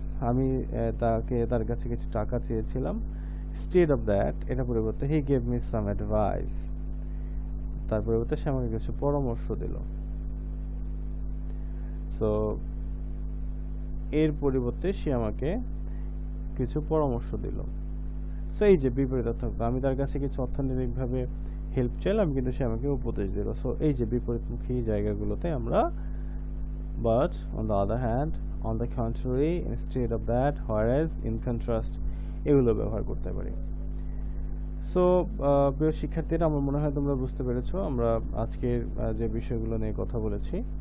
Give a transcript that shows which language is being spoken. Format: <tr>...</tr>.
<bn>আমি তার কাছে কিছু টাকা চেয়েছিলাম।</bn> <en>instead of that,</en> <bn>এটা পরিবর্তে</bn> <en>he gave me some advice,</en> <bn>তার পরিবর্তে সে আমাকে কিছু পরামর্শ দিল। সো এর পরিবর্তে সে আমাকে কিছু পরামর্শ দিল। সো এই যে বিপরীত অর্থ, আমি তার কাছে কিছু অর্থনৈতিকভাবে হেল্প চাইলাম কিন্তু সে আমাকে উপদেশ দিল। সো এই যে বিপরীতমুখী জায়গাগুলোতে আমরা</bn> <en>but on the other hand, on the contrary, instead of that, whereas, in contrast</en> <bn>এগুলো ব্যবহার করতে পারি। সো প্রিয় শিক্ষার্থীরা, আমার মনে হয় তোমরা বুঝতে পেরেছো আমরা আজকের যে বিষয়গুলো নিয়ে কথা বলেছি,</bn>